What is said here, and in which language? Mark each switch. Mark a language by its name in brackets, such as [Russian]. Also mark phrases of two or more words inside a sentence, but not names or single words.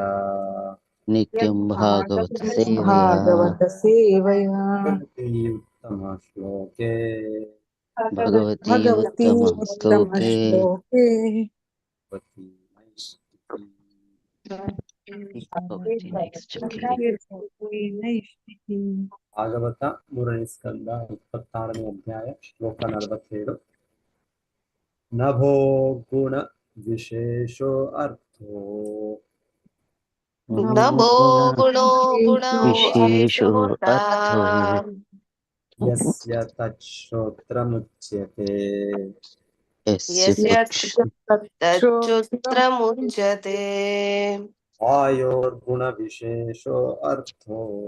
[Sanskrit] नित्यं भागवत सेवया भागवत सेवया उत्तमश्लोके भगवती भगवती उत्तम उत्तम श्लोके श्लोके भगवती नैष्ठिकी। [Kannada] ಭಾಗವತ ಮೂರನೇ ಸ್ಕಂದ 26ನೇ ಅಧ್ಯಾಯ ಶ್ಲೋಕ 47. [Sanskrit] ನಭೋ ಗುಣ ವಿಶೇಷೋ ಅರ್ಥೋ नमो गुणो विशेषो अर्थो ಯಸ್ಯ ತಚ್ಛ್ರೋತ್ರಮುಚ್ಯತೆ यस्य तच्चोत्रमुच्यते ವಾಯೋರ್ಗುಣ ವಿಶೇಷೋ ಅರ್ಥೋ